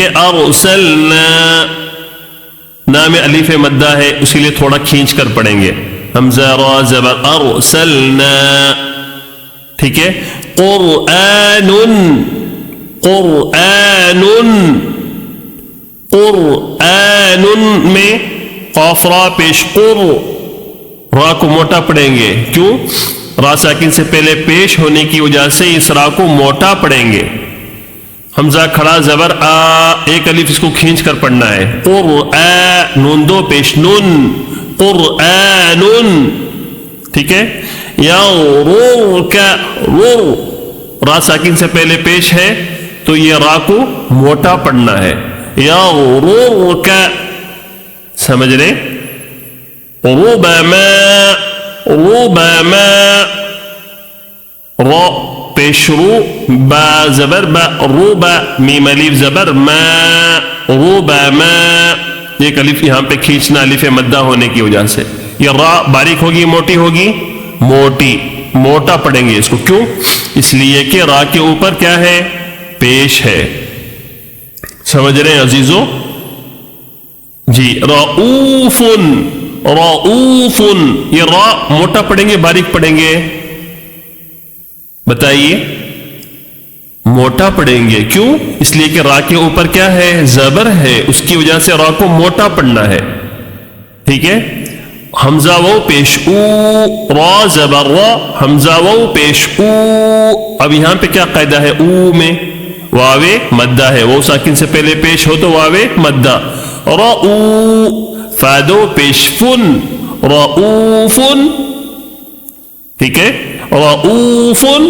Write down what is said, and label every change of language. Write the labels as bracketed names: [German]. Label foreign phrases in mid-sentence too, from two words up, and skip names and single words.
[Urdu] ارسلنا، نا میں الف مدہ ہے، اس کے لیے تھوڑا کھینچ کر پڑھیں گے، حمزہ را زبر، ارسلنا، ٹھیک ہے۔ قرآن، قرآن، قرآن میں قاف را پیش، قر، را کو موٹا پڑھیں گے، کیوں؟ را ساکن سے پہلے پیش ہونے کی وجہ سے اس را کو موٹا پڑھیں گے۔ حمزہ کھڑا زبر آ، ایک الف اس کو کھینچ کر پڑھنا ہے، قرآن، نون 2 پیش، نون، قرآن، ٹھیک ہے۔ یا رو کا، رو، را ساکن سے پہلے پیش ہے تو یہ را کو موٹا پڑھنا ہے، یا رو کا، سمجھ رہے؟ ربما، ربما، را پیش رو، با زبر با، ربا، میم الف زبر ما، ربما، ایک الف یہاں پہ کھینچنا الف مدہ ہونے کی وجہ سے۔ یہ را باریک ہوگی موٹی ہوگی؟ موٹی، موٹا پڑھیں گے اس کو، کیوں؟ اس لیے کہ را کے اوپر کیا ہے؟ پیش ہے، سمجھ رہے ہیں عزیزو؟ جی، رؤوف، رؤوف، یہ را موٹا پڑھیں گے باریک پڑھیں گے؟ بتائیے، موٹا پڑھیں گے، کیوں؟ اس لیے کہ را کے اوپر کیا ہے؟ زبر ہے، اس کی وجہ سے را کو موٹا پڑھنا ہے، ٹھیک ہے۔ حمزہ وہ پیش او، را زبر را، حمزہ وہ پیش او۔ اب یہاں پہ کیا قاعدہ ہے او میں؟ واوے مدہ ہے، وہ ساکن سے پہلے پیش ہو تو واوے مدہ. رؤ فادو پیش فن، رؤوفن، ٹھیک ہے، رؤوف.